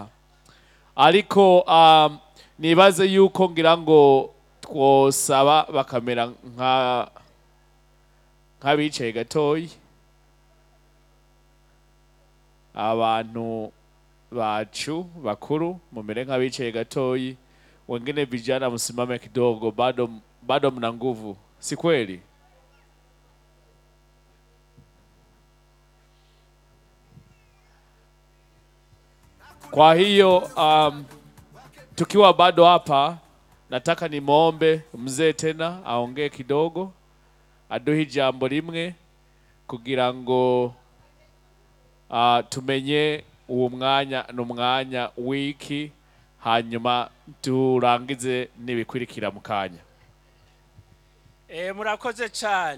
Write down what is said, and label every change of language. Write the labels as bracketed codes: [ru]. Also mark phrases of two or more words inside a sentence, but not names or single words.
[rn] Ariko nibaze yuko ngira ngo twosaba bakamera nk'abicaye gatoyi. Abantu bacu bakuru mumere nk'abicaye gatoyi, [sw] wengine vijana msimame kidogo, bado mna nguvu, si kweli? Kwa hiyo tukiwa bado hapa, nataka nimwombe mzee tena aongee kidogo, aduhe jambo [rn] rimwe kugira ngo tumenye uwo mwanya n'umwanya wiki, hanyuma turangize nibikurikira mu kanya. Murakoze cyane.